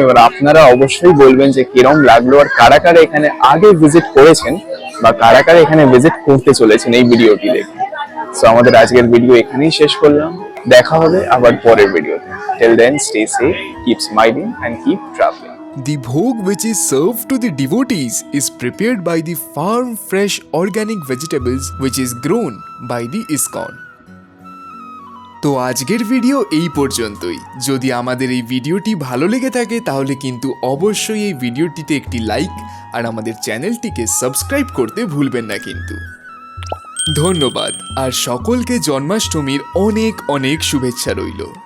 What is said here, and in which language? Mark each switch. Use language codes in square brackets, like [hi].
[bn] এবার আপনারা অবশ্যই বলবেন যে কিরম লাগলো, আর কারা কারা এখানে আগে ভিজিট করেছেন বা কারা কারা এখানে ভিজিট করতে চলেছেন এই ভিডিওটি দেখে। সো আমাদের আজকের ভিডিও এখানেই শেষ করলাম, দেখা হবে আবার পরের ভিডিওতে। [en] Till then stay safe, keep smiling and keep travelling. The bhog which is served to the devotees is prepared by the farm fresh organic vegetables which is grown by the ISKCON. [bn] তো আজকের video এই পর্যন্তই। যদি আমাদের এই ভিডিওটি ভালো লেগে থাকে তাহলে কিন্তু অবশ্যই এই ভিডিওটিতে একটি লাইক আর আমাদের চ্যানেলটিকে সাবস্ক্রাইব করতে ভুলবেন না কিন্তু। ধন্যবাদ, আর সকলকে জন্মাষ্টমীর অনেক অনেক শুভেচ্ছা রইল।